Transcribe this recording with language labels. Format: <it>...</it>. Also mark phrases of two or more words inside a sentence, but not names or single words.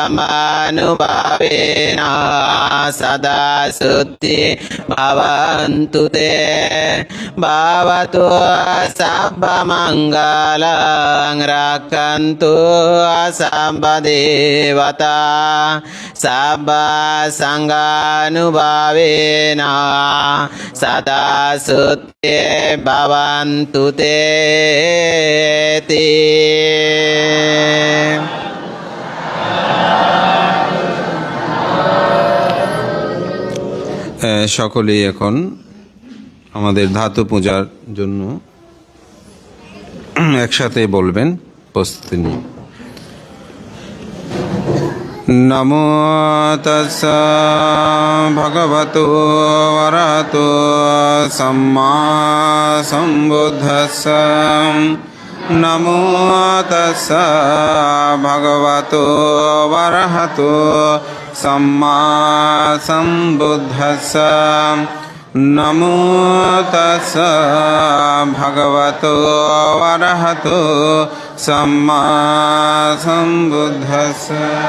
<pi>dhammanubhavena sada sutte bhavantu te Bhavatu sabba mangalang rakantu sabba devata sabba sanghanubhavena sada sutte bhavantu te</pi> <bn>সকলেই এখন আমাদের ধাতু পূজার জন্য একসাথে বলবেন প্রস্তুতি নিয়ে</bn> <pi>নমো তাস্সা ভগবতো অরহতো সম্মা সম্বুদ্ধাস্সা নমো তাস্সা ভগবতো অরহতো সম্মা সম্বুদ্ধাস্সা নমো তাস্সা ভগবতো অরহতো সম্মা সম্বুদ্ধাস্সা</pi>